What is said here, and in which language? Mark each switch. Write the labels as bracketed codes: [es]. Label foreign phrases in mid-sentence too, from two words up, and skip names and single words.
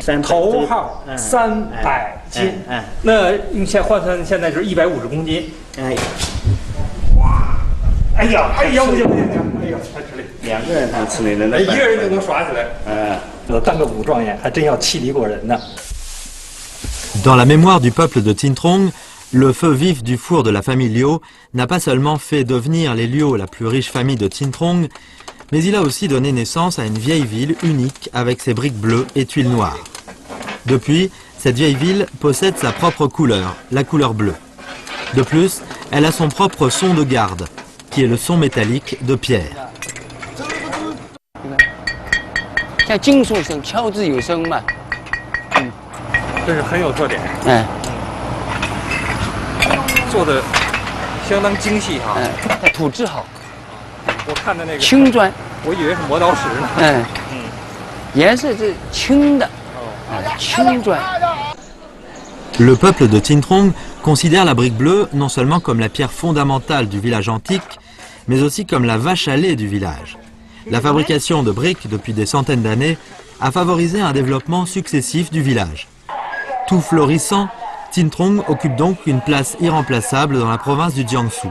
[zh] 头号300斤。那用换算现在是150公斤。哎呀，不行！哎呀，太吃力。 2个人能吃力的，那 1个人就能耍起来。当个武状元还真要气力过人呢。 [fr] Dans la mémoire du peuple de Tintrong, le feu vif du four de la famille Liu n'a pas seulement fait devenir les Liu la plus riche famille de Tintrong, mais il a aussi donné naissance à une vieille ville unique avec ses briques bleues et tuiles noires. Depuis, cette vieille ville possède sa propre couleur, la couleur bleue. De plus, elle a son propre son de garde, qui est le son métallique de pierre. [zh] 像金属声，敲字有声嘛。这是很有特点。做的相当精细哈。土质好。我看的那个青砖，我以为是磨刀石呢。颜色是青的。青砖。 [fr] Le peuple de Tintrong considère la brique bleue non seulement comme la pierre fondamentale du village antique, mais aussi comme la vache à lait du village. La fabrication de briques depuis des centaines d'années a favorisé un développement successif du village. Tout florissant, Tintrong occupe donc une place irremplaçable dans la province du Jiangsu.